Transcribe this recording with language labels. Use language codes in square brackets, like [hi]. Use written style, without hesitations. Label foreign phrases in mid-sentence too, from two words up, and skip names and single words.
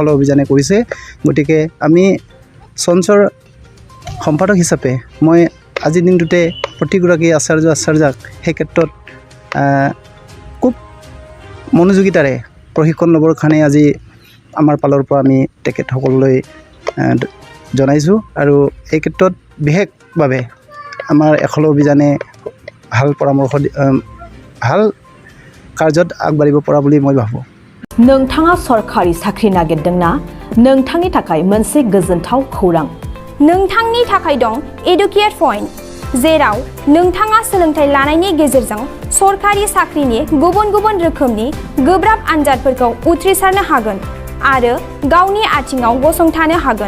[as] অভিযানে কৰিছে গতিকে আমি চঞ্চৰ সম্পাদক হিচাপে মই আজিৰ দিনটোতে প্ৰতিগৰাকী আচাৰ্যাক সেই ক্ষেত্ৰত খুব মনোযোগিতাৰে প্ৰশিক্ষণ ল'বৰ কাৰণে আজি আমাৰ পালৰ পৰা আমি তেখেতসকললৈ জনাইছোঁ আৰু এই ক্ষেত্ৰত বিশেষভাৱে আমাৰ একল অভিযানে ভাল পৰামৰ্শ ভাল কাৰ্যত আগবাঢ়িব পৰা বুলি মই ভাবোঁ [brx] नोंथाङा सरखारि साख्रि नागिरदोंना नोंथांनि थाखाय मोनसे गोजोनथाव खौरां नोंथांनि थाखाय दं एडुकेट पइन्ट जेराव नोंथाङा सोलोंथाइ लानायनि गेजेरजों सरखारि साख्रिनि गुबुन रोखोमनि गोब्राब आनजादफोरखौ उथ्रिसारनो हागोन आरो गावनि आथिङाव गसंथानो हागोन